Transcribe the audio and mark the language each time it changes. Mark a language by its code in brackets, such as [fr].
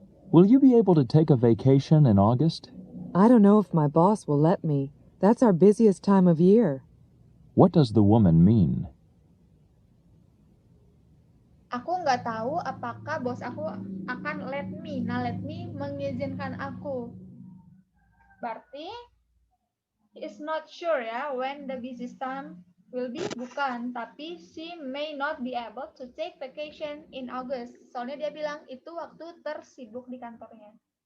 [en] Will you be able to take a vacation in August? I don't know if my boss will let me. That's our busiest time of year. What does the woman mean? [id] Aku nggak tahu apakah bos aku akan [en] let me. [id] Nah, [en] let me [id] mengizinkan aku. Berarti [en] he is not sure ya when the busiest time will be. [id] Bukan, tapi [en] she may not be able to take vacation in August. [id] Soalnya dia bilang itu waktu tersibuk di kantornya.